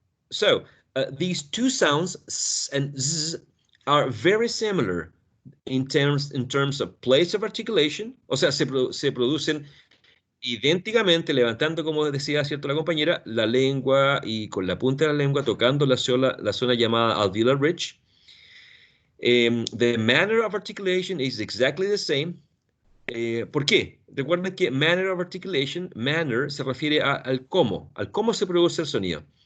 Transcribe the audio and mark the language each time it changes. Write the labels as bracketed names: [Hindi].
[English] So these two sounds s and z are very similar in terms of place of articulation. [Spanish] O sea, se producen idénticamente, levantando, como decía, cierto, la compañera, la lengua y con la punta de la lengua tocando la zona llamada alveolar ridge. [English] The manner of articulation is exactly the same. [Spanish] ¿Por qué? Recuerden que manner of articulation, manner se refiere al cómo se produce el sonido.